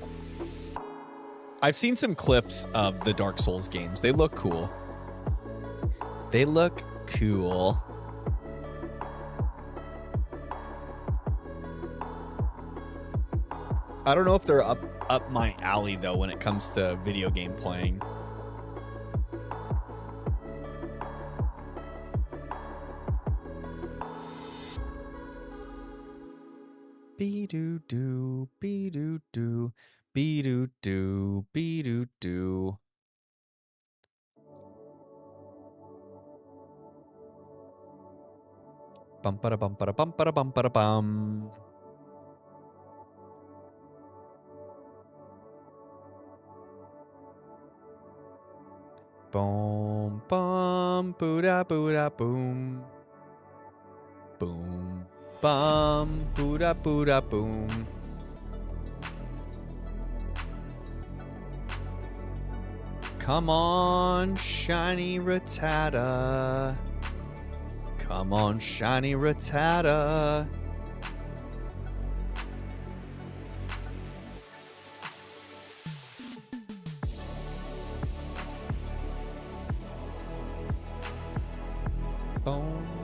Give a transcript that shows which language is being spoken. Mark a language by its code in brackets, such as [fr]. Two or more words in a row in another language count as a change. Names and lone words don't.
[en] I've seen some clips of the Dark Souls games. They look cool. They look cool. I don't know if they're up my alley though when it comes to video game playing. Be-doo-doo, be-doo-doo, be-doo-doo, be-doo-doo. Bum-ba-da-bum-ba-da-bum-ba-da-bum-ba-da-bum. Boom, bum, boo-da, boo-da, boom. Boom, bum, boo-da, boo-da, boom. Come on, shiny Rattata. Come on, shiny Rattata. Boom.